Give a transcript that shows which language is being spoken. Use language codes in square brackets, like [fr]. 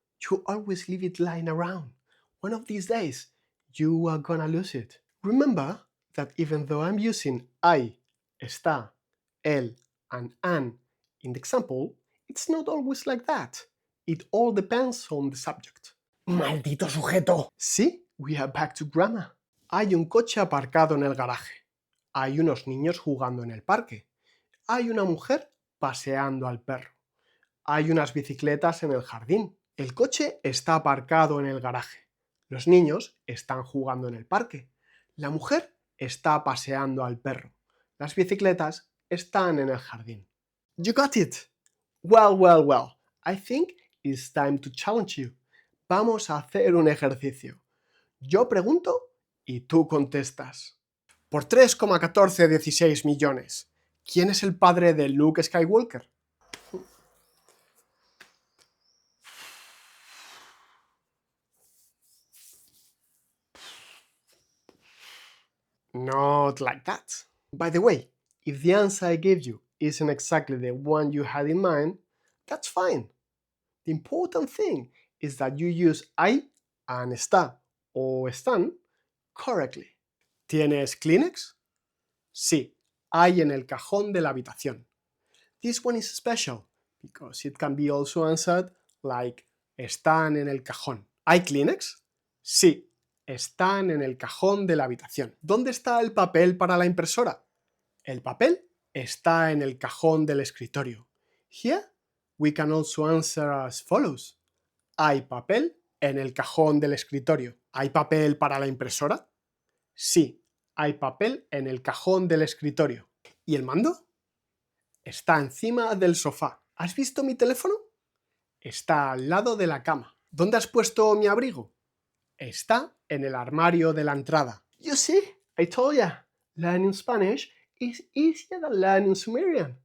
[en] You always leave it lying around. One of these days, you are gonna lose it. Remember that even though I'm using I, está, él, and an in the example, it's not always like that. It all depends on the subject. [es] ¡Maldito sujeto! [en] See, we are back to grammar. [es] Hay un coche aparcado en el garaje. Hay unos niños jugando en el parque. Hay una mujer paseando al perro. Hay unas bicicletas en el jardín. El coche está aparcado en el garaje. Los niños están jugando en el parque. La mujer está paseando al perro. Las bicicletas están en el jardín. [en] You got it! Well, well, well. I think it's time to challenge you. [es] Vamos a hacer un ejercicio. Yo pregunto y tú contestas. Por 3,1416 millones, ¿quién es el padre de Luke Skywalker? [en] Not like that. By the way, if the answer I gave you isn't exactly the one you had in mind, that's fine. The important thing is that you use I and está o están correctly. [es] ¿Tienes Kleenex? Sí, hay en el cajón de la habitación. [en] This one is special because it can be also answered like [es] están en el cajón. ¿Hay Kleenex? Sí, están en el cajón de la habitación. ¿Dónde está el papel para la impresora? El papel está en el cajón del escritorio. [en] Here, we can also answer as follows. [es] ¿Hay papel en el cajón del escritorio? ¿Hay papel para la impresora? Sí, hay papel en el cajón del escritorio. ¿Y el mando? Está encima del sofá. ¿Has visto mi teléfono? Está al lado de la cama. ¿Dónde has puesto mi abrigo? Está en el armario de la entrada. [en] You see, I told ya, learning Spanish is easier than learning Sumerian.